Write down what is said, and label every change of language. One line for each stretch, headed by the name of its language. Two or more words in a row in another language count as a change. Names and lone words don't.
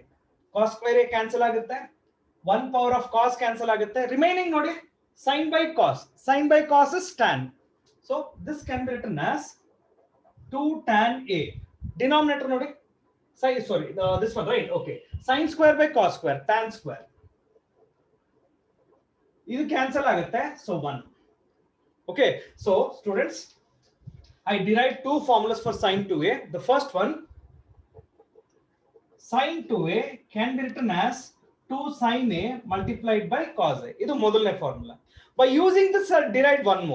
English: Cos square a cancel agutte, 1 power of cos cancel agutte, remaining nodi sin by cos. Sin by cos is tan. So this can be written as 2 tan a. Denominator nodi, sorry, this one, right? Okay, sin square by cos square, tan square. Idu cancel agutte, so 1. Okay, so students, I derived two formulas for sin 2a. The first one, sin 2a can be written as 2 sin a multiplied by cos a. This is the formula. By using this, I derived one more.